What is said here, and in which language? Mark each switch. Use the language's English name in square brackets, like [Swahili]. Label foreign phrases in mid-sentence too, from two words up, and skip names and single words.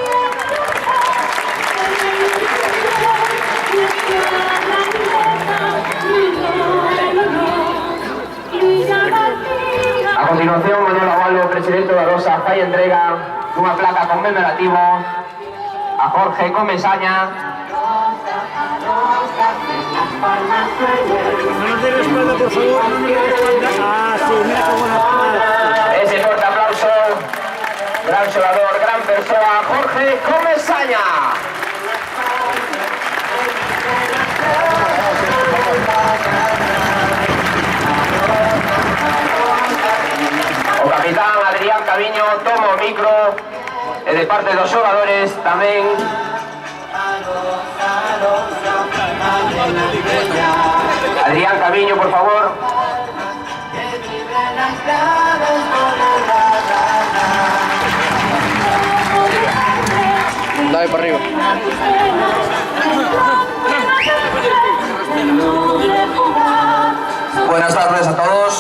[Galician] A continuación, Manuel Agualo, presidente da Rosa, fai entrega dunha placa conmemorativo a Jorge Comesaña. [Spanish] No nos dé la espalda, por favor, no nos dé la espalda. Ah, sí, mira qué buena palabra. Ese fuerte aplauso, [Galician] gran xogador, gran persoa, Jorge Comesaña. O capitán Adrián Caviño toma o micro e de parte dos xogadores tamén Adrián Caviño, por favor. [Spanish] Dale para arriba. Buenas tardes a todos.